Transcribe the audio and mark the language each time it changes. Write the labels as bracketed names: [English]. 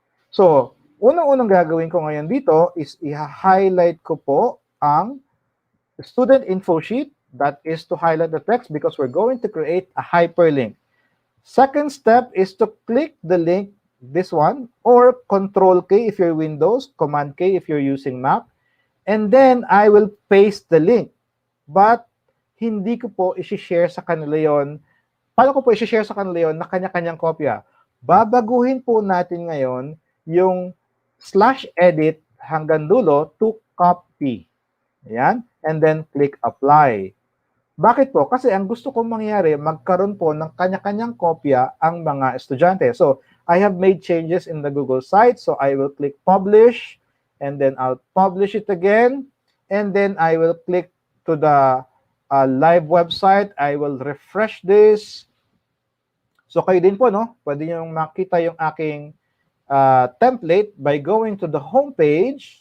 [Filipino] So unang-unang gagawin ko ngayon dito is i-highlight ko po ang student info sheet. [English] That is to highlight the text because we're going to create a hyperlink. Second step is to click the link, this one, or Control K if you're Windows, Command K if you're using Mac, and then I will paste the link. [Filipino] But hindi ko po i-share sa kanila yon. Paano ko po i-share sa kanila yon na kanya-kanyang kopya? Babaguhin po natin ngayon yung /edit hanggang dulo [English] to copy. [Filipino] Ayan. [English] And then click apply. Bakit po? [Filipino] Kasi ang gusto kong mangyari, magkaroon po ng kanya-kanyang kopya ang mga estudyante. [English] So, I have made changes in the Google site. So, I will click publish, and then I'll publish it again. And then I will click to the live website. I will refresh this. [Filipino] So, kayo din po, no? Pwede nyo makita yung aking template [English] by going to the home page.